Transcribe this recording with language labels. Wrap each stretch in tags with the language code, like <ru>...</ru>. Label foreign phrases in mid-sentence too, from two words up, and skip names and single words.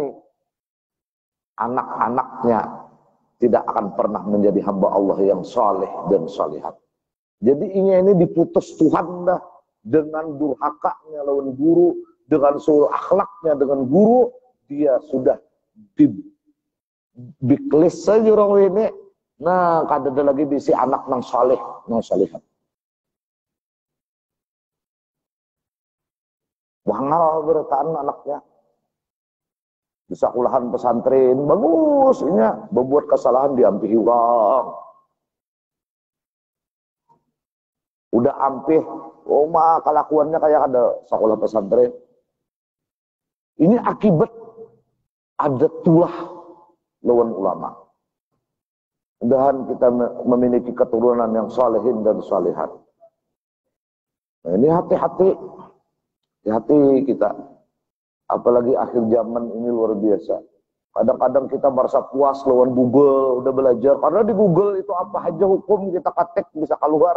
<id>Anak-anaknya tidak akan pernah menjadi hamba Allah yang soleh dan solihat. Jadi ini diputus Tuhan dah dengan durhakanya lawan guru, dengan sul akhlaknya dengan guru, dia sudah dibiklis saja orang ini. Nah, kada ada lagi bisi anak nang soleh, nang solihat.</id> <bjn>Wangal berataan anaknya.</bjn> <id>Bisa sekolahan pesantren, bagus ini, berbuat kesalahan diampihi orang. Udah ampih, kelakuannya kayak ada sekolah pesantren. Ini akibat ada tulah lawan ulama. Mudahan kita memiliki keturunan yang solehin dan solehat. Nah, ini hati-hati kita. Apalagi akhir zaman ini luar biasa. Kadang-kadang kita merasa puas lawan Google, udah belajar. Karena di Google itu apa aja hukum kita ketik bisa keluar.</id>